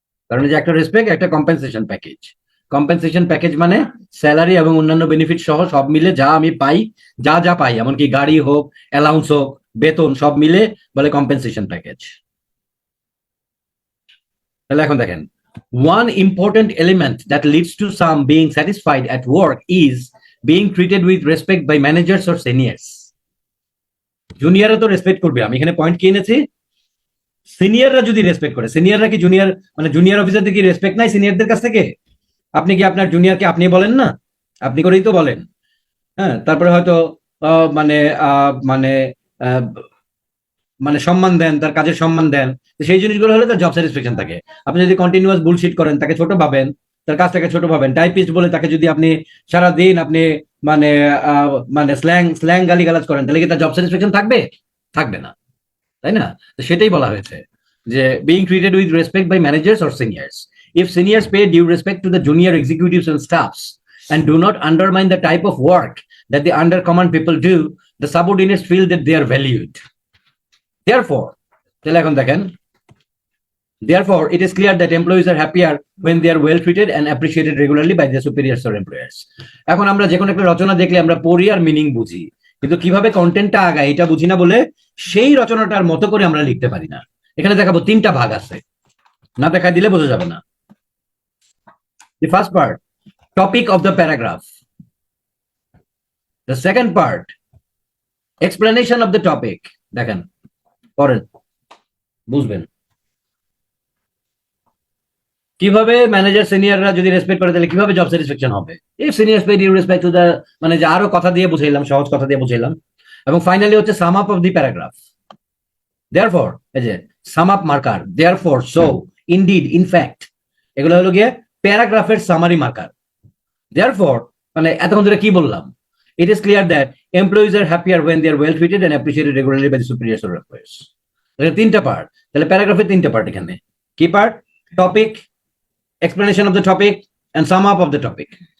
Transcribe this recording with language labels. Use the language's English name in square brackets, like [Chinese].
[Bangla] কারণ যে একটা রেসপেক্ট, একটা কম্পেনসেশন প্যাকেজ। কম্পেনসেশন প্যাকেজ মানে স্যালারি এবং অন্যান্য বেনিফিট সহ সব মিলে যা আমি পাই, যা যা পাই, এমনকি গাড়ি হোক, অ্যালাউন্স হোক, বেতন, সব মিলে বলে কম্পেনসেশন প্যাকেজ। তাহলে এখন দেখেন, [English] one important element that leads to some being satisfied at work is being treated with respect by managers or seniors. [Bangla] জুনিয়ররা তো রেসপেক্ট করবে, আমি এখানে পয়েন্ট কি এনেছি, সিনিয়ররা যদি রেসপেক্ট করে। সিনিয়ররা কি জুনিয়র, মানে জুনিয়র অফিসারদের কি রেসপেক্ট নাই সিনিয়রদের কাছ থেকে? আপনি কি আপনার জুনিয়রকে আপনি বলেন না? আপনি করেই তো বলেন। হ্যাঁ, তারপরে হয়তো মানে মানে মানে সম্মান দেন, তার কাজের সম্মান দেন, সেই জিনিসগুলো হলে তার জব স্যাটিসফ্যাকশন থাকে। আপনি যদি কন্টিনিউয়াস বুলশিট করেন, তাকে ছোট ভাবেন, তার কাজটাকে ছোট ভাবেন, টাইপিস্ট বলে তাকে যদি আপনি সারাদিন আপনি মানে মানে স্ল্যাং গালিগালাজ করেন, তাহলে কি তার জব স্যাটিসফ্যাকশন থাকবে? থাকবে না, তাই না? তো সেটাই বলা হয়েছে যে [English] Being treated with respect by managers or seniors. If seniors pay due respect to the junior executives and staffs and do not undermine the type of work that the under command people do, the subordinates feel that they are valued. Therefore, [Bangla] তাহলে এখন দেখেন, [English] therefore it is clear that employees are happier when they are well treated and appreciated regularly by their superiors or employers. [Bangla] এখন আমরা যে কোনো একটা রচনা দেখলে আমরা পড়ি আর মিনিং বুঝি, কিন্তু কিভাবে কন্টেন্টটা আগায় এটা বুঝি না বলে সেই রচনাটার মতো করে আমরা লিখতে পারি না। এখানে দেখাবো 3টা ভাগ আছে, না দেখা দিলে বোঝা যাবে না। [English] The first part, topic of the paragraph. The second part, explanation of the topic. [Bangla] দেখেন পড়েন বুঝবেন কিভাবে ম্যানেজার সিনিয়ররা যদি রেসপেক্ট করে তাহলে কিভাবে জব স্যাটিসফ্যাকশন হবে। [English] if senior paid you respect to the, [Bangla] মানে যে আরো কথা দিয়ে বুঝাইলাম, সহজ কথা দিয়ে বুঝাইলাম। এবং ফাইনালি হচ্ছে sum up of the paragraph. Therefore, এই যে sum up marker, therefore, so, indeed, in fact, এগুলো হলো গিয়ে প্যারাগ্রাফের সামারি মার্কার। [English] therefore [Bangla] মানে এতক্ষণ ধরে কি বললাম, [English] it is clear that employees are happier when they are well treated and appreciated regularly by the superiors or employees. [Bangla] তিনটা পার্ট, তাহলে প্যারাগ্রাফের তিনটা পার্ট এখানে। কি part? [English] Topic, explanation of the topic, and sum up of the topic.